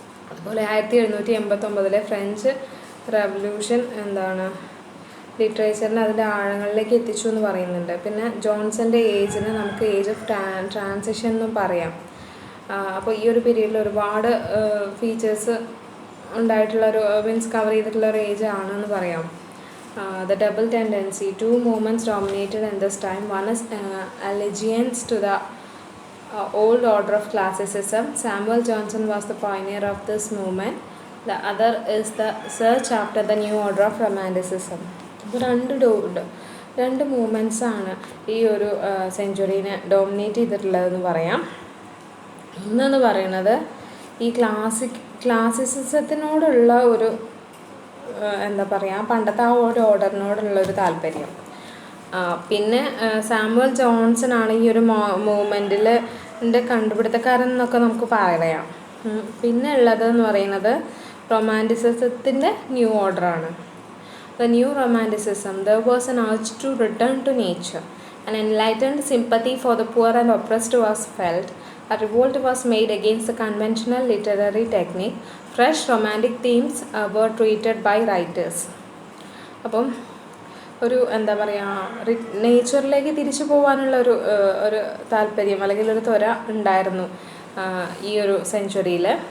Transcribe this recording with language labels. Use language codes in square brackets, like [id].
[ml] അതുപോലെ 1789 French revolution എന്താണ് ലിറ്ററേച്ചറിനെ അതിൻ്റെ ആഴങ്ങളിലേക്ക് എത്തിച്ചു എന്ന് പറയുന്നുണ്ട്. പിന്നെ ജോൺസൻ്റെ ഏജിന് നമുക്ക് ഏജ് ഓഫ് ട്രാൻസിഷൻ എന്നും പറയാം. അപ്പോൾ ഈ ഒരു പീരീഡിൽ ഒരുപാട് ഫീച്ചേഴ്സ് ഉണ്ടായിട്ടുള്ള ഒരു മീൻസ് കവർ ചെയ്തിട്ടുള്ള ഒരു ഏജ് ആണെന്ന് പറയാം. [en] The double tendency, two movements dominated in this time. One is allegiance to the old order of classicism. Samuel Johnson was the pioneer of this movement. The other is the search after the new order of romanticism. [ml] ഇപ്പോൾ രണ്ട് movements ആണ് ഈ ഒരു സെഞ്ച്വറീനെ dominate ചെയ്തിട്ടുള്ളതെന്ന് പറയാം. ഒന്നെന്ന് പറയുന്നത് ഈ ക്ലാസിസിസത്തിനോടുള്ള ഒരു എന്താ പറയുക പണ്ടത്തെ ആ ഒരു ഓർഡറിനോടുള്ളൊരു താല്പര്യം. പിന്നെ സാമുവൽ ജോൺസൺ ആണ് ഈ ഒരു മൂവ്മെൻറ്റിൽ കണ്ടുപിടുത്തക്കാരൻ എന്നൊക്കെ നമുക്ക് പറയാം. പിന്നെ ഉള്ളതെന്ന് പറയുന്നത് റൊമാൻറ്റിസിസത്തിൻ്റെ new ഓർഡറാണ്. [en] The new romanticism, there was an urge to return to nature. An enlightened sympathy for the poor and oppressed was felt. A revolt was made against the conventional literary technique. Fresh romantic themes were treated by writers. [ml] അപ്പം ഒരു എന്താ പറയുക നേച്ചറിലേക്ക് തിരിച്ചു പോകാനുള്ള ഒരു താല്പര്യം അല്ലെങ്കിൽ ഒരു ത്വര ഉണ്ടായിരുന്നു ഈ ഒരു സെഞ്ച്വറിയിൽ.